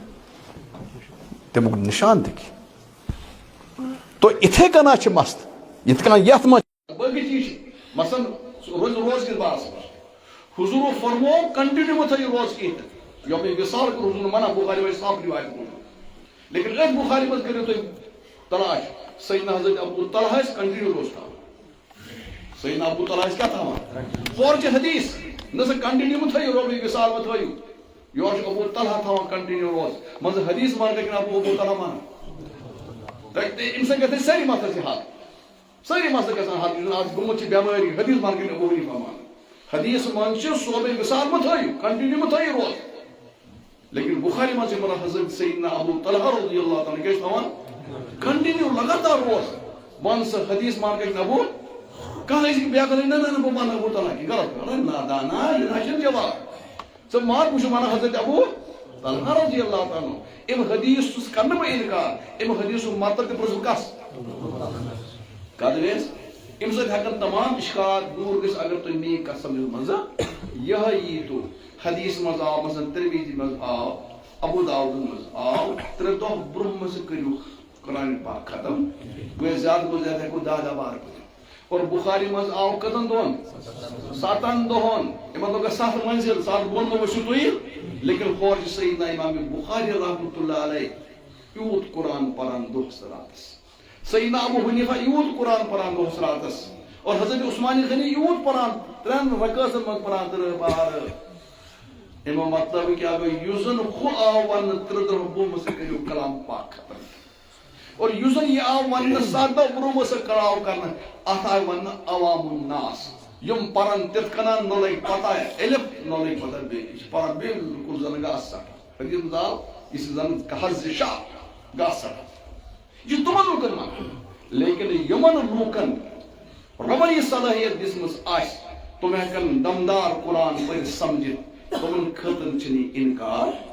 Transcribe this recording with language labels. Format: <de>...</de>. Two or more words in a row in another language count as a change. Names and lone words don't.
<ks>تمیُک نشان تہِ کینٛہہ تو اِتھے کنا چھِ مسلہٕ یِتھ کٔنۍ یتھ منٛز باقٕے چیٖز چھِ مثلاً روز کِس بارس منٛز حضوٗرو فرمو کنٹِنیوٗ مہ تھٲیِو روز کینٛہہ یوم وصال کوٚر حضوٗرن منع بخاری منٛز صاف رِوایت موٗجوٗد لیکن أتھۍ بخاری منٛز کٔرِو تُہۍ تلاش سیدنا حضرت ابو طلحہ ٲسۍ کنٹِنیوٗ روز تھاوان سیدنا ابو طلحہ ٲسۍ کیٛاہ تھاوان ہورٕ چھِ حدیث نہ سا کنٹِنیوٗ مہ تھٲیِو روبی وصال مہ تھٲیِو یورٕ چھُ ابو طلحہ تھاوان کنٹِنیوٗ روز منٛزٕ حدیث مان لیکن ابو طلحہ مان اَمہِ سۭتۍ گژھِ سٲری مسلہٕ چھِ حل سٲری مسلہٕ گژھان حل یُس زن آز گوٚمُت چھِ بٮ۪مٲری حدیث مان کٔرِو ابو حنیفہ مان حدیث منٛز چھِ صوبے وصال مہ تھٲیِو کنٹِنیوٗ مہ تھٲیِو روز لیکن بخاری منٛز چھِ ونان حضرت سیدنا ابو طلحہ</ks> <ar>رضی اللہ تعالیٰ</ar> <ks>کیٛاہ چھِ تھاوان کنٹِنیوٗ لگاتار روز ون سا حدیث مان کٔرِتھ ابو کانٛہہ أسۍ بیاکھ نہ نہ بہٕ مانہٕ ابو طلحہ کہِ غلط نادانا یہِ نہ چھُنہٕ جواب ژٕ مان بہٕ چھُس ونان حضرت ابو طلحہ</ks> <ar>رضی اللہ تعالیٰ</ar> <ks>امہِ حدیث کرنہٕ بہٕ انکار امہِ حدیثُک مطلب تہِ پرٛژھ بہٕ کس کتھ گژھِ امہِ سۭتۍ ہٮ۪کن تمام اشکالات دوٗر گٔژھِتھ اگر تُہۍ میٲنۍ کتھ سمجھو منٛزٕ یِہے یی تو حدیث منٛز آو مثلاً ترمیٖزی منٛز آو ابو داودن منٛز آو 3 دۄہ برونٛہہ منٛزٕ کٔرِو قرآن پاک ختم گوٚو زیادٕ کھۄتہٕ زیادٕ ہٮ۪کو 10 بار پٔرِتھ اور بخاری منٛز آو کٔژن دۄہن 7 دۄہن یِمن لوگ 7 منزل 7 بۄن ما ؤسِو تُہۍ لیکن ہورٕ چھِ سیدنا امام بخاری</ks> <ar>رحمۃ اللہ علیہ</ar> <ks>یوٗت قرآن پران دۄہس راتس سیدنا ابو حنیفہ یوٗت قرآن پران دۄہس راتس اور حضرت عثمان غنی یوٗت پران 3 رکٲژن منٛز پران 3 بار امیُک مطلب کیٛاہ گوٚو یُس زن ہُہ آو وننہٕ 3 دۄہ برونٛہہ منٛزٕ کٔرِو کلام پاک ختم اور یُس زن یہِ آو وننہٕ 7 دۄہ برونٛہہ منٛزٕ کڑاو کرنہٕ اتھ آیہِ وننہٕ عوام الناس یم پرن تِتھ کٔنن نہ لگہِ پتہ الف نہ لگہِ پتہ بیٚیہِ یہِ چھِ پران بالکل زن گاسہٕ سٹھ حدیث منٛز آو یہِ چھِ زن حظ شاہ گاسہٕ سٹھ یہِ چھُ تِمن لُکن منٛز لیکن یِمن لوٗکن رۄبن یہِ صلٲحیت دِژمٕژ آسہِ تِم ہٮ۪کن دمدار قرآن پٔرِتھ سمجھِتھ تمن خٲطرٕ چھُنہٕ یہِ انکار</ks>